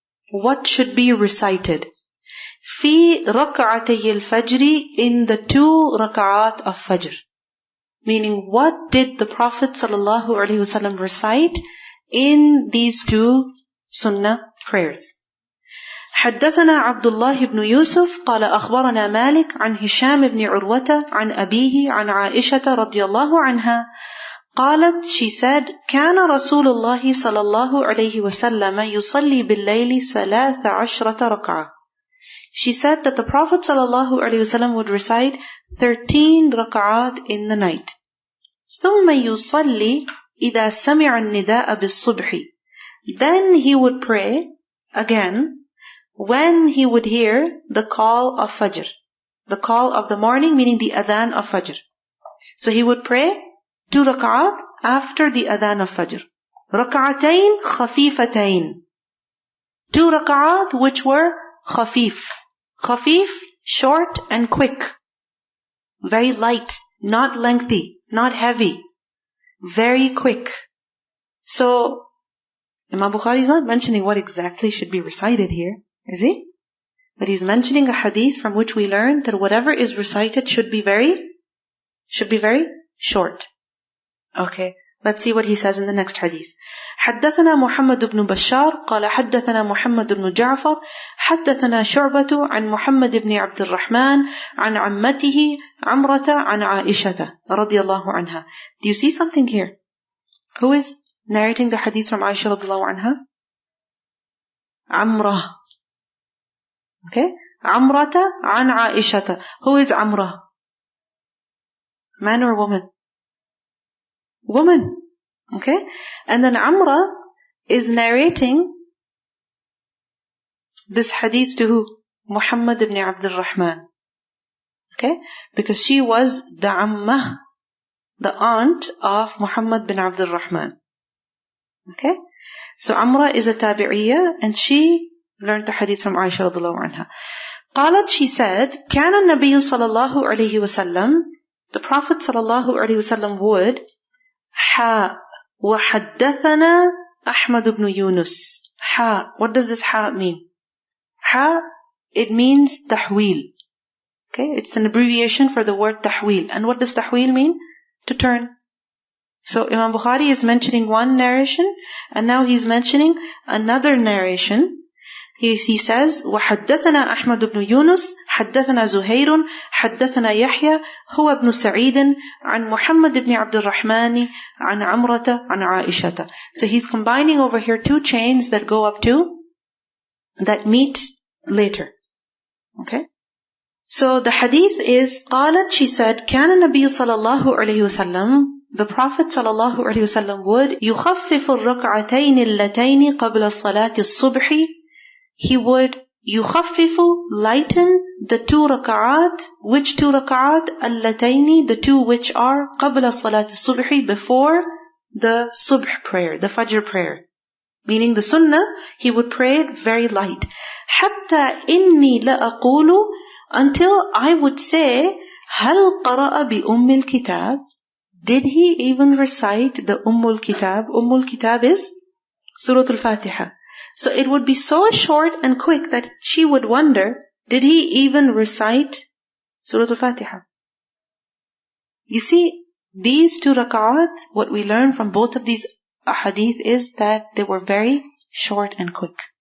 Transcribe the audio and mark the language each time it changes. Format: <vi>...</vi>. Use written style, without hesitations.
<en>What should be recited?</en> <ar>Fi rak'atay al-fajr,</ar> <en>in the 2 rak'at of Fajr. Meaning, what did the Prophet ﷺ recite in these 2 sunnah prayers?</en> <ar>حدثنا عبد الله بن يوسف قال أخبرنا مالك عن هشام بن عروة عن أبيه عن عائشة رضي الله عنها قالت,</ar> <en>she said,</en> <ar>كان رسول الله صلى الله عليه وسلم يصلي بالليل 13 ركعة.</ar> <en>She said that the Prophet ﷺ would recite 13 rak'at in the night.</en> <ar>ثم يصلي إذا سمع النداء بالصبح.</ar> <en>Then he would pray again when he would hear the call of Fajr. The call of the morning, meaning the Adhan of Fajr. So he would pray 2 rak'at after the Adhan of Fajr.</en> <ar>ركعتين خفيفتين.</ar> <en>2 rak'at which were khafif. Khafif, short and quick. Very light, not lengthy, not heavy. Very quick. So, Imam Bukhari is not mentioning what exactly should be recited here, is he? But he's mentioning a hadith from which we learn that whatever is recited should be very short. Okay, let's see what he says in the next hadith.</en> <ar>حدثنا محمد بن بشار قال حدثنا محمد بن جعفر حدثنا شعبة عن محمد بن عبد الرحمن عن عمته عمرة عن عائشة رضي الله عنها.</ar> <en>Do you see something here? Who is narrating the hadith from Aisha رضي الله عنها?</en> <ar>عمرة.</ar> <en>Okay,</en> <ar>عمرة عن عائشة.</ar> <en>Who is Amra? Man or woman? Woman. Okay? And then Amra is narrating this hadith to who? Muhammad ibn Abdul Rahman. Okay? Because she was the Ammah, the aunt of Muhammad bin Abdul Rahman. Okay? So Amra is a tabi'iyya and she learned the hadith from Aisha radhiallahu anha.</en> <ar>قالت,</ar> <en>she said,</en> <ar>كان النبي صلى الله عليه وسلم,</ar> <en>the Prophet</en> <ar>صلى الله عليه وسلم</ar> <en>would</en> <ar>وحدثنا أحمد بن يونس.</ar> <en>What does this mean? It means tahweel. Okay, it's an abbreviation for the word tahweel. And what does tahweel mean? To turn. So Imam Bukhari is mentioning one narration, and now he's mentioning another narration. He says,</en> <ar>وحدثنا أحمد بن يونس حدثنا زهير حدثنا يحيى هو ابن سعيد عن محمد بن عبد الرحمن عن عمرة عن عائشة.</ar> <en>So he's combining over here 2 chains that go up to, that meet later. Okay? So the hadith is,</en> <ar>قالت,</ar> <en>she said,</en> <ar>كان النبي صلى الله عليه وسلم,</ar> <en>the Prophet</en> <ar>صلى الله عليه وسلم</ar> <en>would</en> <ar>يخفف الركعتين اللتين قبل صلاة الصبح.</ar> <en>He would يخفف, lighten the 2 rak'at. Which 2 rak'at? اللتين, the 2 which are</en> <ar>قبل صلاة الصبح,</ar> <en>before the subh prayer, the Fajr prayer. Meaning the sunnah, he would pray it very light.</en> <ar>حتى إني لأقول,</ar> <en>until I would say,</en> <ar>هل قرأ بأم الكتاب?</ar> <en>Did he even recite the Kitab? Kitab is Surah Al-Fatiha. So it would be so short and quick that she would wonder, did he even recite Surah Al-Fatiha? You see, these 2 rak'at, what we learn from both of these hadith is that they were very short and quick.</en>